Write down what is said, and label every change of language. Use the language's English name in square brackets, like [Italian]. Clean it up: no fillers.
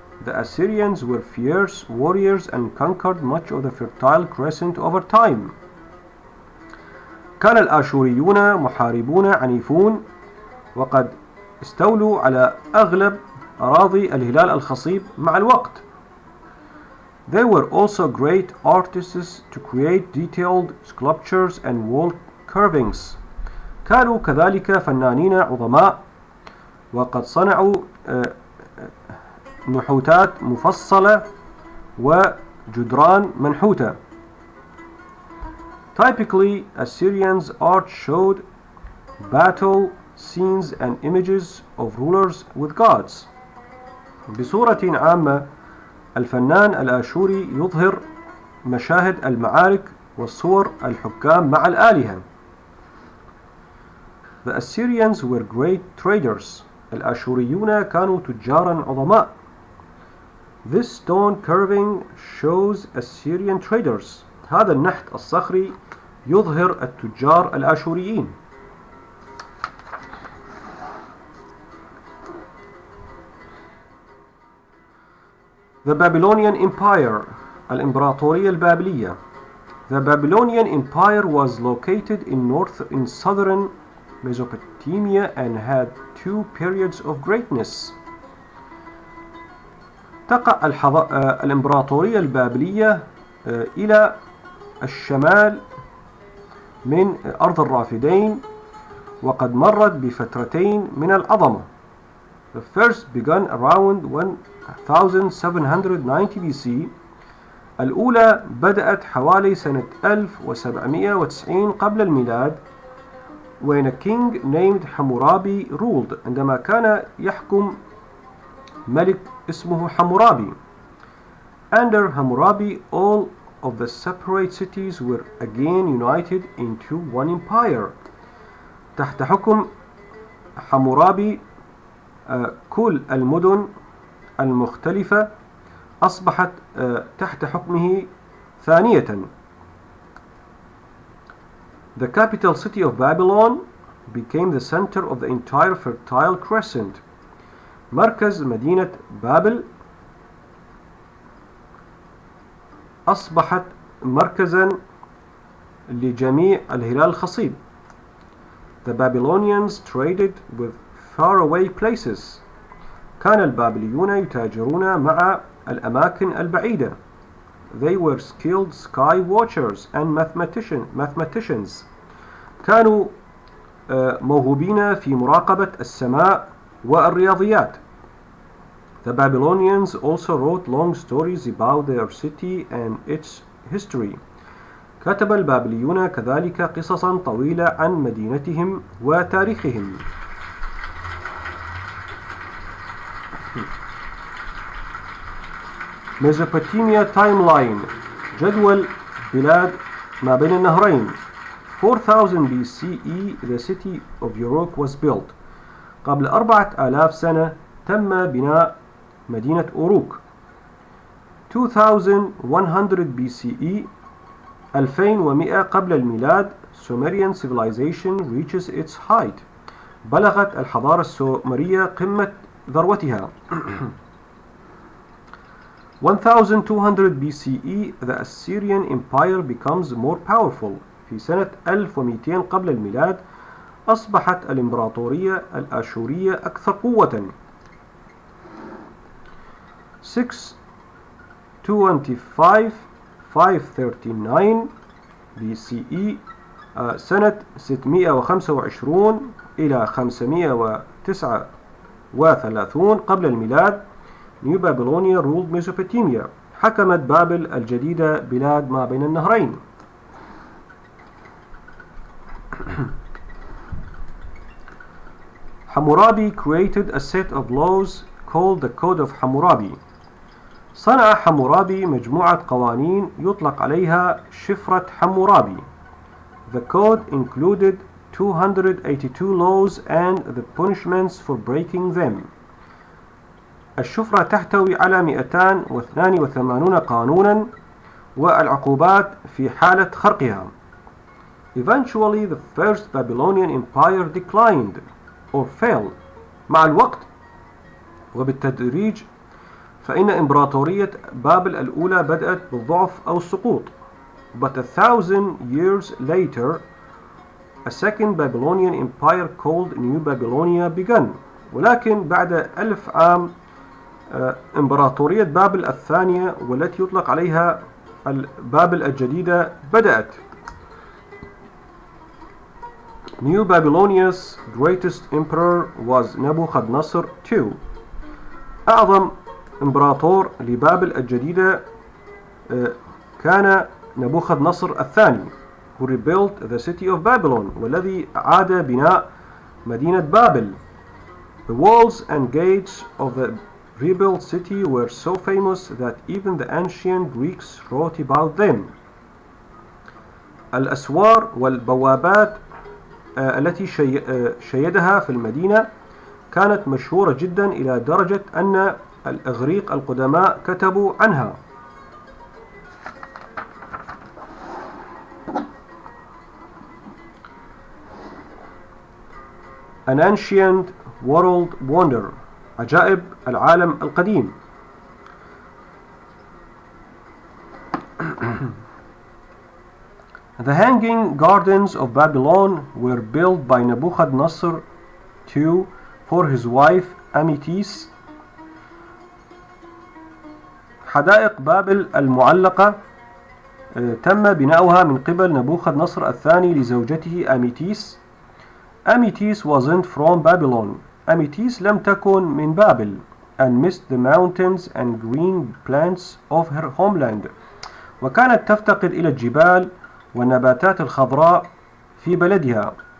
[English] The Assyrians were fierce warriors and conquered much of the Fertile Crescent over time. [Arabic] كان الآشوريون محاربون عنيفون وقد استولوا على أغلب أراضي الهلال الخصيب مع الوقت. [English] They were also great artists to create detailed sculptures and wall carvings. [Arabic] كانوا كذلك فنانين عظماء وقد صنعوا نحوتات مفصلة وجدران منحوتة. [English] Typically, Assyrians' art showed battle scenes and images of rulers with gods. [Arabic] بصورة عامة، الفنان الآشوري يظهر مشاهد المعارك والصور الحكام مع الآلهة. [English] The Assyrians were great traders. [Arabic] الآشوريون كانوا تجارا عظماء. [English] This stone carving shows Assyrian traders. [Arabic] هذا النحت الصخري يظهر التجار الآشوريين. [English] The Babylonian Empire, [Arabic] الإمبراطورية البابلية. [English] The Babylonian Empire was located in southern Mesopotamia and had two periods of greatness. [Arabic] تقع الإمبراطورية البابلية إلى الشمال من أرض الرافدين، وقد مرت بفترتين من العظمة. [English] The first began around 1790 BC. [Arabic] الأولى بدأت حوالي سنة 1790 قبل الميلاد، [English] when a king named Hammurabi ruled، [Arabic] عندما كان يحكم ملك اسمه حمورابي. [English] Under Hammurabi, all of the separate cities were again united into one empire. [Arabic] تحت حكم حمورابي كل المدن المختلفة أصبحت تحت حكمه ثانية. [English] The capital city of Babylon became the center of the entire Fertile Crescent. [Arabic] مركز مدينة بابل أصبحت مركزا لجميع الهلال الخصيب. [English] The Babylonians traded with faraway places. [Arabic] كان البابليون يتاجرون مع الأماكن البعيدة. [English] They were skilled sky watchers and mathematicians. [Arabic] كانوا موهوبين في مراقبة السماء والرياضيات. [English] The Babylonians also wrote long stories about their city and its history. [Arabic] كتب البابليون كذلك قصصا طويلة عن مدينتهم وتاريخهم. [English] Mesopotamia timeline، [Arabic] جدول بلاد ما بين النهرين. [English] 4000 BCE the city of Uruk was built. [Arabic] قبل 4000 سنة تم بناء مدينة أوروك. [English] 2100 BCE [Arabic] 2100 قبل الميلاد [English] Sumerian civilization reaches its height. [Arabic] بلغت الحضارة السومرية قمة ذروتها. [English] 1200 BCE the Assyrian Empire becomes more powerful. [Arabic] في سنة 1200 قبل الميلاد أصبحت الإمبراطورية الآشورية أكثر قوة. [English] 625 539 BCE [Arabic] سنة 625 إلى 539 قبل الميلاد [English] New Babylonia ruled Mesopotamia. [Arabic] حكمت بابل الجديدة بلاد ما بين النهرين. [English] Hammurabi created a set of laws called the Code of Hammurabi. [Arabic] صنع حمورابي مجموعة قوانين يطلق عليها شفرة حمورابي. [English] The code included 282 laws and the punishments for breaking them. [Arabic] الشفرة تحتوي على 282 قانونا والعقوبات في حالة خرقها. [English] Eventually the first Babylonian empire declined or fell. [Arabic] مع الوقت وبالتدريج فإن إمبراطورية بابل الأولى بدأت بالضعف أو السقوط. [English] But 1000 years later a second Babylonian empire called New Babylonia began. [Arabic] ولكن بعد 1000 عام إمبراطورية بابل الثانية والتي يطلق عليها بابل الجديدة بدأت. [English] New Babylonia's greatest emperor was Nebuchadnezzar II. [Arabic] أعظم إمبراطور لبابل الجديدة كان نبوخذ-نصر الثاني [English] who rebuilt the city of Babylon [Arabic] والذي أعاد بناء مدينة بابل. [English] The walls and gates of the rebuilt city were so famous that even the ancient Greeks wrote about them. [Arabic] الأسوار والبوابات التي شيدها في المدينة كانت مشهورة جدا إلى درجة أن الإغريق القدماء كتبوا عنها. [English] An ancient world wonder. [Arabic] عجائب العالم القديم. [English] The Hanging Gardens of Babylon were built by Nebuchadnezzar II for his wife Amytis. [Arabic] حدائق بابل المعلقة تم بناؤها من قبل نبوخذ الثاني لزوجته أميتيس. [English] Amytis wasn't from Babylon. [Arabic] أميتيس لم تكن من بابل. [English] And missed the mountains and green plants of her homeland. [Arabic] وكانت تفتقد إلى الجبال والنباتات الخضراء في بلدها.